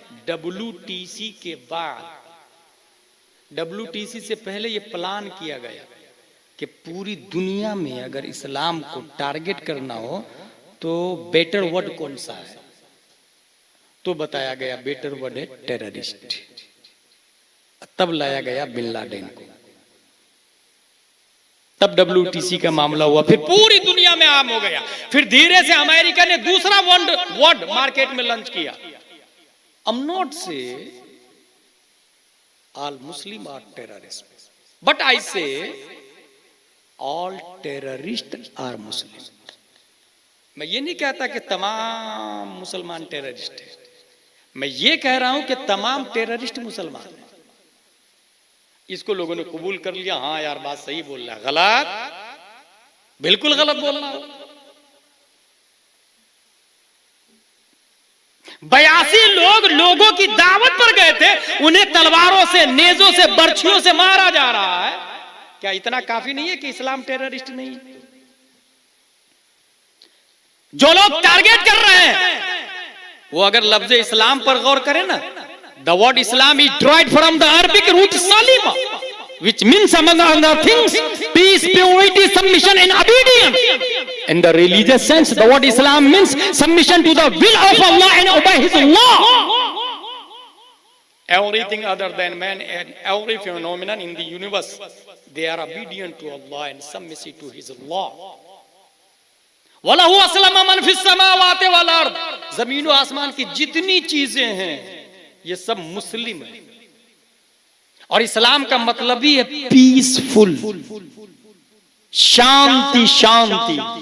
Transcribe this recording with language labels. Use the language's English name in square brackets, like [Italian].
[Hindi] WTC के बाद, WTC से पहले ये प्लान किया गया कि पूरी दुनिया में अगर इस्लाम को टारगेट करना हो तो बेटर वर्ड कौन सा है, तो बताया गया बेटर वर्ड है टेररिस्ट। तब लाया गया बिन लादेन को, तब WTC का मामला हुआ, फिर पूरी दुनिया में आम हो गया। फिर धीरे से अमेरिका ने दूसरा वर्ड मार्केट में लॉन्च किया। [English] I'm not say all Muslim are terrorists, but I say all terrorists are Muslim. [Hindi] मैं ये नहीं कहता कि तमाम मुसलमान टेररिस्ट हैं, मैं ये कह रहा हूं कि तमाम टेररिस्ट मुसलमान हैं। इसको लोगों ने कबूल कर लिया, हाँ यार बात सही बोल रहा है, गलत, बिल्कुल गलत बोलना हो। 82 लोग लोगों की दावत पर गए थे, उन्हें तलवारों से, नेजों से, बर्छियों से मारा जा रहा है। क्या इतना काफी नहीं है कि इस्लाम टेररिस्ट नहीं है? जो लोग टारगेट कर रहे हैं वो अगर लफ्ज इस्लाम पर गौर करें ना, [English] the word Islam is derived from the Arabic root salima, which means among other things peace, purity, submission and obedience. In the religious sense, the word Islam means submission to the will of Allah and obey His law. Everything other than man and every phenomenon in the universe, they are obedient to Allah and submissive to His law. [Arabic] वलहु अस्लमा मन फिस समावाति वल अर्द, [Hindi] जमीन और आसमान की जितनी चीजें हैं ये सब मुस्लिम है। और इस्लाम का मतलब ही है पीसफुल, शांति शांति।